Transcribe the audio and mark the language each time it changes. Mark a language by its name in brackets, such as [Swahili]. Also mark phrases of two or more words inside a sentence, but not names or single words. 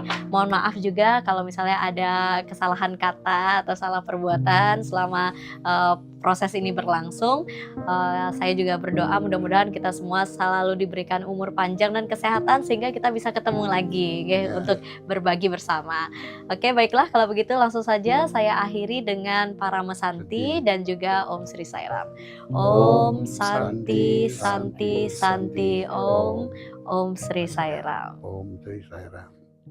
[Indonesian] Mohon maaf juga kalau misalnya ada kesalahan kata atau salah perbuatan selama proses ini berlangsung. Saya juga berdoa mudah-mudahan kita semua selalu diberikan umur panjang dan kesehatan sehingga kita bisa ketemu lagi untuk berbagi bersama. Oke, baiklah kalau begitu langsung saja saya akhiri dengan para mesanti dan juga [Sanskrit] Om Sri Sairam. Om Santi Santi Santi Om Sri Sairam. Om Sri Sairam.